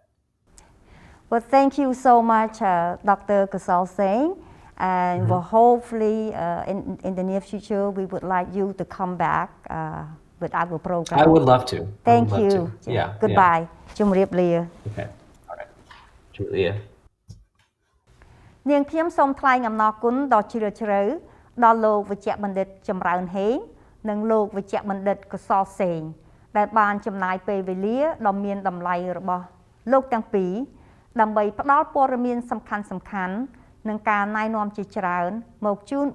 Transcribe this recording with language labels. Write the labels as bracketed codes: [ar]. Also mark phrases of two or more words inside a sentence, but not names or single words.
[en] Well, thank you so much, Dr. Kosal Seng. And well, hopefully in the near future, we would like you to come back with our program. I would love to. Thank you. Yeah. Goodbye. Yeah. Okay. All right. Chamroeun. [km] នាងខ្ញុំសូមថ្លែងអំណរគុណដ៏ជ្រាលជ្រៅដល់លោកវេជ្ជបណ្ឌិតចម្រើនហេងនិងលោកវេជ្ជបណ្ឌិតកុសលសេងដែលបានចំណាយពេលវេ លាដ៏មានតម្លៃរបស់លោកទាំងពីរដើម្បីផ្ដល់ព័ត៌មានសំខាន់ៗនិងការណែនាំជាច្រើនមកជូន